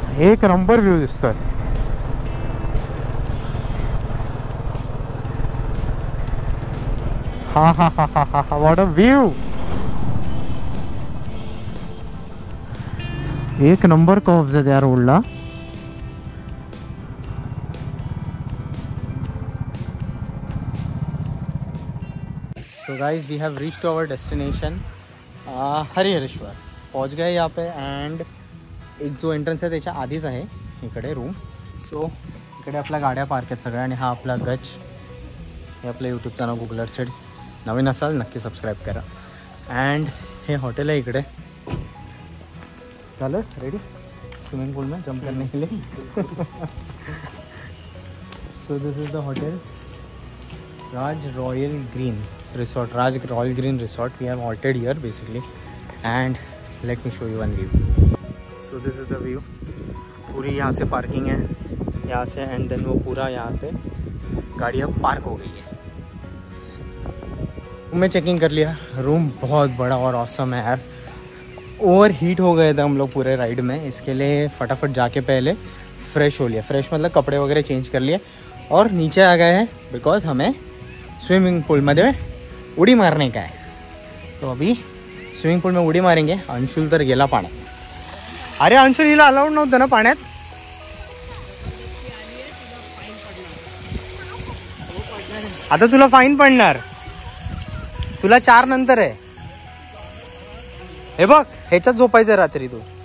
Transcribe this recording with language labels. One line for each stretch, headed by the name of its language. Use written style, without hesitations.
Marathi: एक number view दिसतोय. हा हा हा हा हा हा,
English: What a view.
Marathi: एक नंबर कर्व्स आहेत या रोडला.
English: So guys, we have reach to our destination Harihareshwar.
Hindi: पहुंच गए यहाँ पे.
Marathi: एंड एक जो एंट्रन्स आहे त्याच्या आधीच आहे इकडे रूम. सो इकडे आपल्या गाड्या पार्क आहेत सगळ्या. आणि हा आपला गच. हे आपलं यूट्यूब चॅनल गुगलर सेट. नवीन असाल नक्की सबस्क्राईब करा. अँड हे हॉटेल आहे इकडे.
Hindi: चलो रेडी स्विमिंग पूल में जंप करने के लिए.
English: So this is the hotel Raj Royal Green Resort. Raj Royal Green Resort. We have halted here basically and let me show you one view. So this is the view.
Hindi: पूरी यहाँ से parking है यहाँ से. And then वो पूरा यहाँ पे गाड़ी अब पार्क हो गई है. मैं चेकिंग कर लिया. रूम बहुत बड़ा और ऑसम है यार. ओवर हीट हो गए थे हम लोग पूरे राइड में. इसके लिए फटाफट जाके पहले फ्रेश हो लिया. फ्रेश मतलब कपड़े वगैरह चेंज कर लिए और नीचे आ गए हैं बिकॉज हमें स्विमिंग पूल
Marathi: मध्ये उडी
Hindi: मारने का है. तो अभी स्विमिंग पूल में उडी मारेंगे.
Marathi: अंशुल तर गेला पाण्यात. अरे अंशुल, हिला अलाउड नव्हतं ना पाण्यात. आता तुला फाईन पडणार. तुला 4 नंतर आहे. हे बघ, ह्याच्यात झोपायचं रात्री तू.